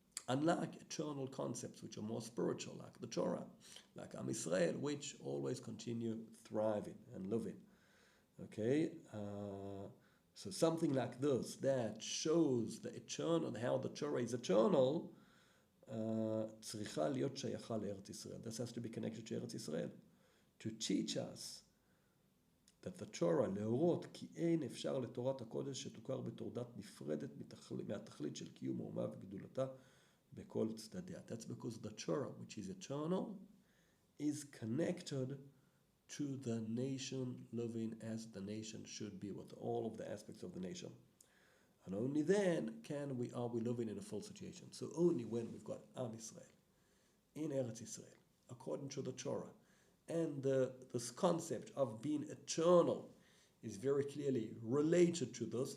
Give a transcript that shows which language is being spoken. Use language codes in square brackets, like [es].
[en] Unlike eternal concepts which are more spiritual, like the Torah, like Am Israel, which always continue thriving and living. Okay, so something like this that shows the eternal, how the Torah is eternal, [he] צריכה להיות שייכה לארץ ישראל. [en] This has to be connected to Eretz Israel. To teach us that the Torah, [he] להורות כי אין אפשר לתורת הקודש שתוכר בתורדת נפרדת מהתכלית של קיום האומה וגדולתה בכל צדדיה. [en] That's because the Torah, which is eternal, is connected to the nation living as the nation should be, with all of the aspects of the nation. And only then are we living in a full situation. So only when we've got Am Israel in Eretz Israel, according to the Torah, and this concept of being eternal is very clearly related to this.